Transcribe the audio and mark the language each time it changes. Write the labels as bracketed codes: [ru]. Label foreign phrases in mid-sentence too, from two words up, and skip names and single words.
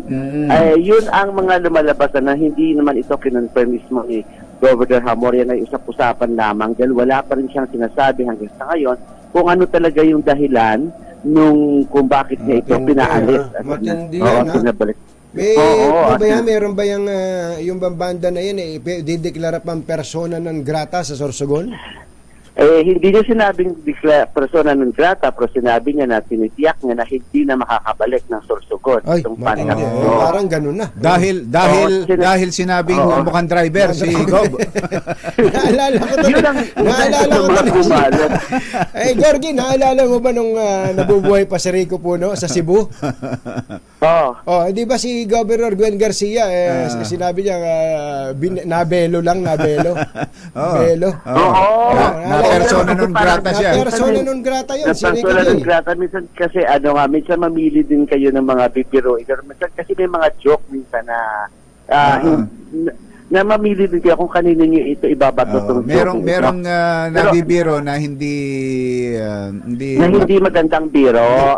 [tl] Yun ang mga lumalabas na hindi naman ito kinonfirm mismo ni Governor Amor. Yan ay usap-usapan lamang dahil wala pa rin siyang sinasabi hanggang sa ngayon kung ano talaga yung dahilan kung bakit niya ito pinaalis. Matindi yan, pinabalik. Meron ba yung banda na yan dideklara pang [la] persona non grata [tl] sa Sorsogon? Hindi niya sinabing [la] persona non grata, [tl] pero sinabi niya na tinitiyak niya na hindi na makakabalik ng Sorsogon. Parang ganun na. Dahil sinabing mukhang driver si Gob. Naalala ko to. Gorgie, naalala mo ba nung nabubuhay pa si Rico Puno sa Cebu? Di ba si Governor Gwen Garcia sinabi niya nabelo. Belo. [la] Persona non grata siya. Persona non grata yun. Persona non grata. [tl] Minsan kasi minsan mamili din kayo ng mga bibiro. Minsan kasi may mga joke minsan na mamili din kayo kung kanino nyo ito ibabato itong joke. Merong nabibiro na hindi magandang biro.